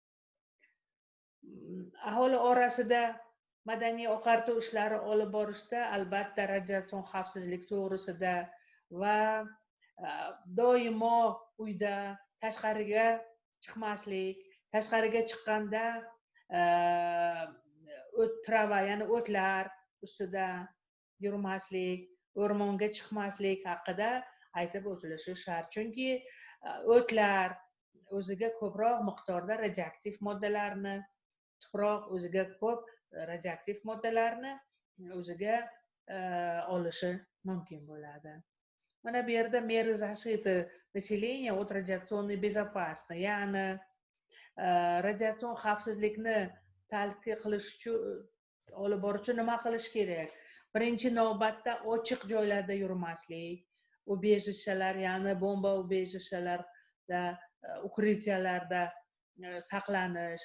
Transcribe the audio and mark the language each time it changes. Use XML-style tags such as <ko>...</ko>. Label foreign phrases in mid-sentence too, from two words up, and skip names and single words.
<uz>Aholi orasida madaniy oqartuv ishlari olib borishda albatta radiatsion xavfsizlik to'g'risida va doimo uyda tashqariga chiqmaslik, tashqariga chiqqanda trava, ya'ni o'tlar ustida yurmaslik, o'rmonga chiqmaslik haqida aytib o'tilishi shart. Chunki o'tlar o'ziga ko'proq miqdorda radioaktiv moddalarni, tuproq o'ziga ko'p radioaktiv moddalarni o'ziga olishi mumkin bo'ladi. Mana bu yerda</uz> <ru>меры защиты населения от радиационной безопасности,</ru> <uz>ya'ni radiatsion xavfsizlikni talqin qilish uchun olib borish uchun nima qilish kerak? Birinchi navbatda ochiq joylarda yurmaslik, ubежищalar, ya'ni bomba ubежищalarda, ukritsiyalarda saqlanish.</uz>